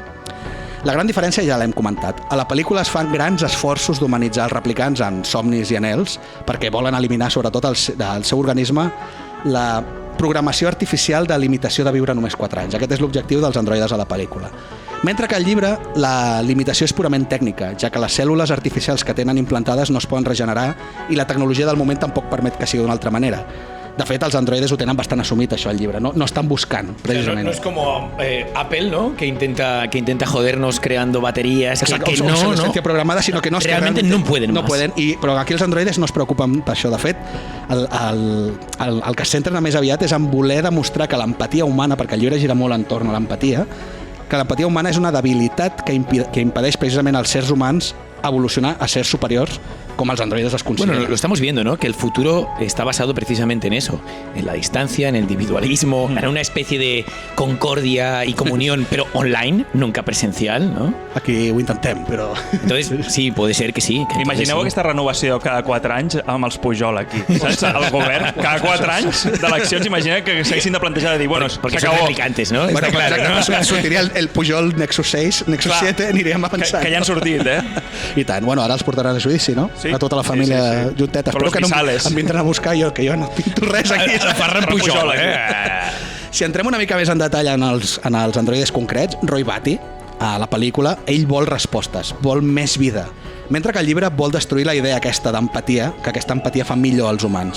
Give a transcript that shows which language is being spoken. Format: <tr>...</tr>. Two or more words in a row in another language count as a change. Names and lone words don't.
<ca>La gran diferència ja l'hem comentat. A la pel·lícula es fan grans esforços d'humanitzar els replicants en somnis i anhels perquè volen eliminar sobretot del seu organisme la programació artificial de limitació de viure només 4 anys. Aquest és l'objectiu dels androides a la pel·lícula. Mentre que al llibre la limitació és purament tècnica, ja que les cèl·lules artificials que tenen implantades no es poden regenerar i la tecnologia del moment tampoc permet que sigui d'una altra manera. De fet, els androides ho tenen bastant assumit, això, al llibre. No estan buscant, precisament.</ca> <es>No es como Apple, ¿no? Que intenta jodernos creando baterías. Exacte, que no programada, sino que no realmente no pueden no más. Pueden,</es> <ca>però aquí els androides no es preocupen per això. De fet, el que es centren més aviat és en voler demostrar que l'empatia humana, perquè el llibre gira molt entorn a l'empatia, que l'empatia humana és una debilitat que impedeix precisament als sers humans evolucionar a sers superiors</ca> <es>como los androides los consideran. Bueno, lo estamos viendo, ¿no? Que el futuro está basado precisamente en eso, en la distancia, en el individualismo, en una especie de concordia y comunión, pero online, nunca presencial, ¿no?</es> <ca>Aquí ho intentem, però...</ca> <es>Entonces, sí, puede ser que sí. Que</es> <ca>imagineu sí. Aquesta renovació cada 4 anys amb els Pujol aquí, saps? El govern, cada 4 anys d'eleccions, imagina que s'haguessin de plantejar de dir, bueno,</ca> <es>porque son replicantes, ¿no? Bueno, claro,</es> <ca>exacte, ¿no? Sortiria el Pujol Nexus 6, Nexus 7, aniríem avançant. Que ja han sortit, I tant, bueno, ara els portaran a judici, no? Sí. A tota la família junteta. Espero que no em vindran a buscar que jo no pinto res aquí. Ferran Pujol, Si entrem una mica més en detall en els androides concrets, Roy Batty, a la pel·lícula, ell vol respostes, vol més vida, mentre que el llibre vol destruir la idea aquesta d'empatia, que aquesta empatia fa millor als humans.</ca>